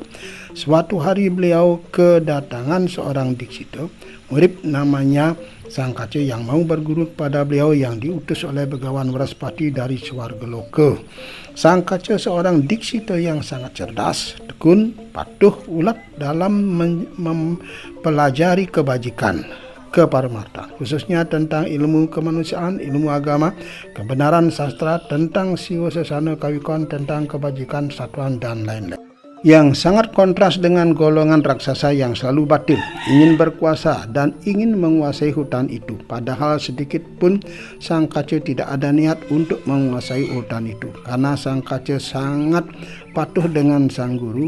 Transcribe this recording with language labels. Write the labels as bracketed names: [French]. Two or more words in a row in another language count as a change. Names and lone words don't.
[Indonesian] Suatu hari beliau kedatangan seorang diksita, murid namanya Sangkaca yang mau berguru kepada beliau yang diutus oleh Begawan Waraspati dari Swargaloka. Sangkaca seorang diksita yang sangat cerdas, tekun, patuh, ulet dalam mempelajari kebajikan, keparmartaan, khususnya tentang ilmu kemanusiaan, ilmu agama, kebenaran sastra, tentang siwa sesana kawikan, tentang kebajikan satuan, dan lain-lain. Yang sangat kontras dengan golongan raksasa yang selalu batil, ingin berkuasa dan ingin menguasai hutan itu. Padahal sedikit pun Sangkaca tidak ada niat untuk menguasai hutan itu, karena Sangkaca sangat patuh dengan sang guru.